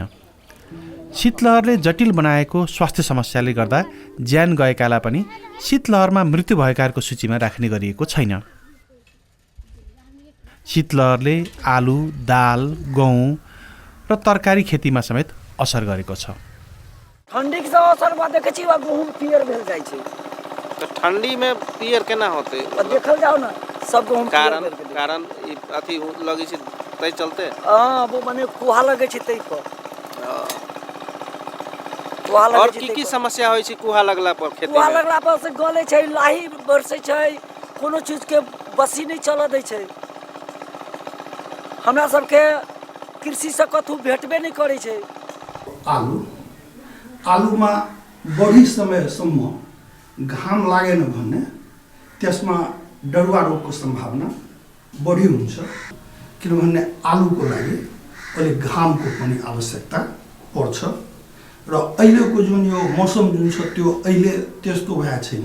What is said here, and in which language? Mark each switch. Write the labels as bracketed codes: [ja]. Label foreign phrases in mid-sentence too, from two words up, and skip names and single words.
[ne] शीतलहरले जटिल बनाएको स्वास्थ्य समस्याले गर्दा ज्यान गएकालाई पनि शीतलहरमा मृत्यु भएकाहरूको सूचीमा राख्ने गरिएको छैन। शीतलहरले आलु, दाल, गहुँ र तरकारी खेतीमा समेत असर गरेको छ। [mai] ठंडी से असर देखे गहूम पियर भेल जाइ छै। तो ठंडी में पियर केना होते? देखल जाओ ना सब गहूम कारण अथी लगे छै तै चलते। वो माने कुहा लगे छै तै पर। और की समस्या होय छै कुहा लगला पर खेती में? कुहा लगला पर से गले छै, लाही बरसे छै, कोनो चीज के बसी नहीं चल दै छै। हमरा सबके कृषि से कथु भेटबे नहीं करे छै। [ne] आलुमा बढी समयसम्म घाम लागेन भने त्यसमा डरुवा रोगको सम्भावना बढी हुन्छ, किनभने आलुको लागि अलि घामको पनि आवश्यकता पर्छ र अहिलेको जुन यो मौसम जुन छ त्यो अहिले त्यस्तो भएको छैन।